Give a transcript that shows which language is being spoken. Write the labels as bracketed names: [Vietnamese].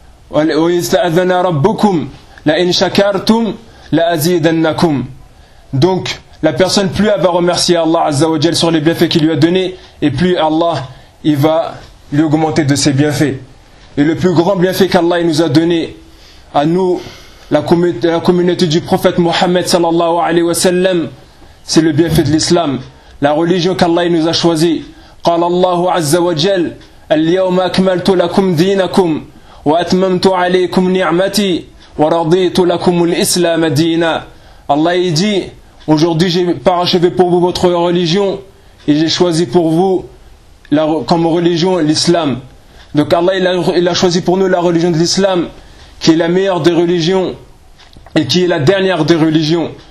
[Arabic] وَإِذْ تَأَذَّنَا رَبُّكُمْ لَإِنْ شَكَرْتُمْ لَأَزِيدَنَّكُمْ [French] Donc, la personne, plus elle va remercier Allah Azza wa Jal sur les bienfaits qu'il lui a donnés, et plus Allah, il va lui augmenter de ses bienfaits. Et le plus grand bienfait qu'Allah nous a donné à nous, la communauté du prophète Mohammed sallallahu alayhi wa sallam, c'est le bienfait de l'islam, la religion qu'Allah nous a choisie. [Arabic] قال الله عز وجل اليوم أكملت لكم دينكم وأتممت عليكم نعمتي ورضيت لكم الإسلام دينا. [French] Allah il dit, aujourd'hui j'ai parachevé pour vous votre religion et j'ai choisi pour vous comme religion l'islam. Donc Allah il a choisi pour nous la religion de l'islam qui est la meilleure des religions et qui est la dernière des religions.